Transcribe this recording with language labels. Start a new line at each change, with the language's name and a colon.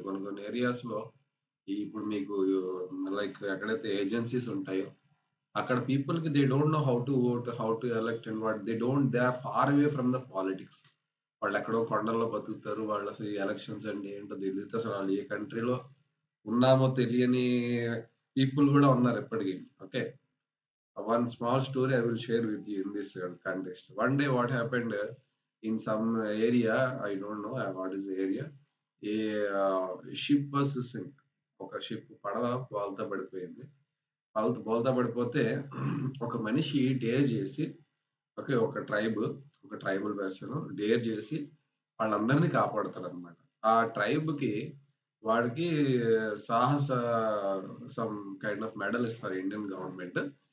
Telugu: కొన్ని కొన్ని ఏరియాస్‌లో ఇప్పుడు మీకు లైక్ ఎక్కడైతే ఏజెన్సీస్ ఉంటాయో, అక్కడ పీపుల్‌కి
English: They don't know how to vote, how to elect and what they are far away from the politics.
Telugu: వాళ్ళెక్కడో కొండల్లో బతుకుతారు. వాళ్ళసలు ఈ ఎలక్షన్స్ అంటే ఏంటో తెలీదు. అసలు వాళ్ళు ఏ కంట్రీలో ఉన్నామో తెలియని పీపుల్ గూడా ఉన్నారు ఇప్పటికి. Okay.
English: One small story I will share with you in this context. One day, what happened in some area, I don't know what is the area, a ship was sink.
Telugu: ఒక ship పడవ బోల్తా పడిపోయింది. బోల్తా పడిపోతే ఒక మనిషి dare చేసి ఒక ట్రైబల్ పర్సన్ డేర్ చేసి వాళ్ళందరినీ కాపాడతాడనమాట. ఆ ట్రైబ్‌కి వాడికి సాహస
English: some kind of
Telugu: మెడల్ ఇస్తారు ఇండియన్ గవర్నమెంట్.